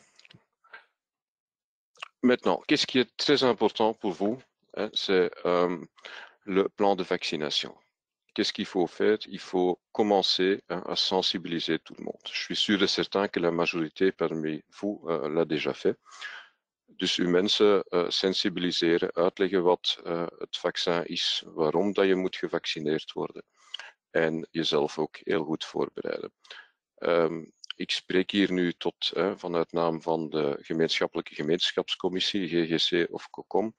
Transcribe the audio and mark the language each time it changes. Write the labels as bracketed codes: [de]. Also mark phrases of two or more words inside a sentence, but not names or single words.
[fr] Maintenant, qu'est-ce qui est très important pour vous? C'est le plan de vaccination. Qu'est-ce qu'il faut faire? Il faut commencer à sensibiliser tout le monde. Je suis sûr et certain que la majorité parmi vous l'a déjà fait. [nl] Dus uw mensen sensibiliseren, uitleggen wat het vaccin is, waarom dat je moet gevaccineerd worden en jezelf ook heel goed voorbereiden. Ik spreek hier nu vanuit naam van de gemeenschappelijke gemeenschapscommissie, GGC of COCOM.